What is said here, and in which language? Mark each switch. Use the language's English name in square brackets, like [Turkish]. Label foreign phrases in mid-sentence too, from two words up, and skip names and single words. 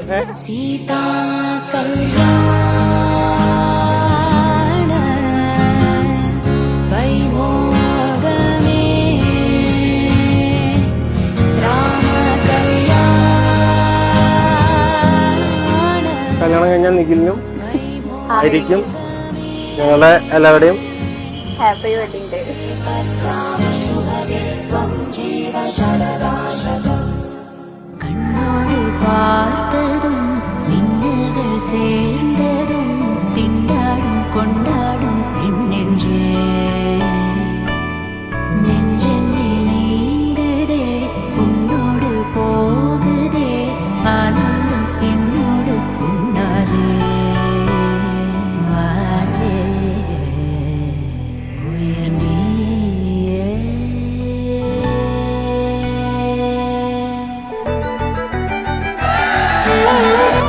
[Telugu] సీతా కల్యాణ వైభోగమే రామ కల్యాణ. [Malayalam] കല്യാണം കഴിഞ്ഞാൽ നിഖിലിനും ആയിരിക്കും ഞങ്ങളുടെ എല്ലാവരുടെയും [English] happy wedding day. [Tamil] കണ്ണോട് பார்த்ததும் மின்னல்கள் சேர்ந்ததும் திண்டாடும் கொண்டாடும் பெண்ணென்றே நெஞ்சென்னே நீங்குதே உன்னோடு போகுதே ஆனந்தம் என்னோடு உன்னாலே வாழே உயிர் நீயே. Oh